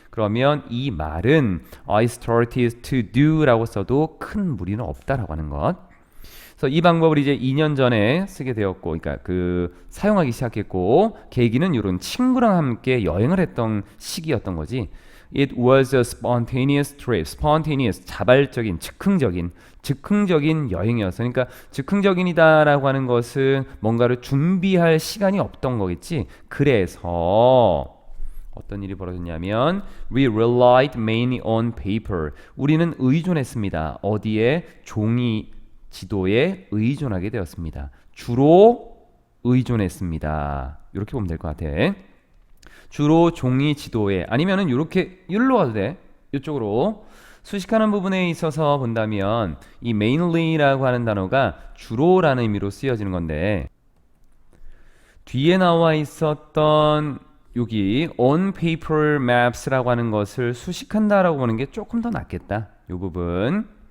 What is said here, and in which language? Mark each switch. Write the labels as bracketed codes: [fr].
[ko] 그러면 이 말은 [en] I started to do [ko] 라고 써도 큰 무리는 없다라고 하는 것. 그래서 이 방법을 이제 2년 전에 쓰게 되었고, 그러니까 사용하기 시작했고, 계기는 이런 친구랑 함께 여행을 했던 시기였던 거지. [en] It was a spontaneous trip. [ko] spontaneous, 자발적인, 즉흥적인 여행이었어. 그러니까 즉흥적인이다라고 하는 것은 뭔가를 준비할 시간이 없던 거겠지. 그래서 어떤 일이 벌어졌냐면 [en] We relied mainly on paper. [ko] 우리는 의존했습니다. 어디에? 종이 지도에 의존하게 되었습니다. 주로 의존했습니다. 이렇게 보면 될 것 같아. 주로 종이 지도에 아니면은 이렇게 일로 와도 돼. 이쪽으로 수식하는 부분에 있어서 본다면 이 mainly라고 하는 단어가 주로라는 의미로 쓰여지는 건데 뒤에 나와 있었던 여기 [en] on paper maps [ko] 라고 하는 것을 수식한다라고 보는 게 조금 더 낫겠다. 이 부분.